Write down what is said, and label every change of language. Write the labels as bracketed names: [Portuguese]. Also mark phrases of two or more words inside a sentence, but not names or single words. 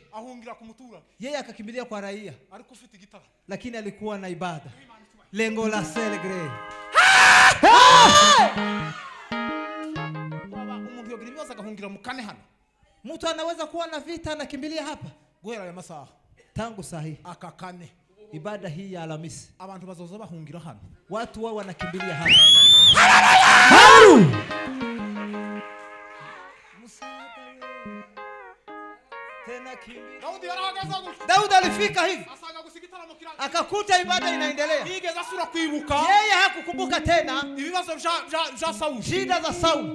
[Swahili] Yeye akakimbilia kwa raia. Lakini alikuwa na ibada. Lengo la Selegre. Mtu anaweza kuwa na vita, anakimbilia hapa. Tangu sahi. Akakane. Ibada hii ya Alhamisi. [Rundi] Abantu bazoza bahungira hano. [Swahili] Watu wao wanakimbilia hapa. Daudi alifika hivi. Akakuta ibada inaendelea. Yeye hakukumbuka tena shida za Sauli.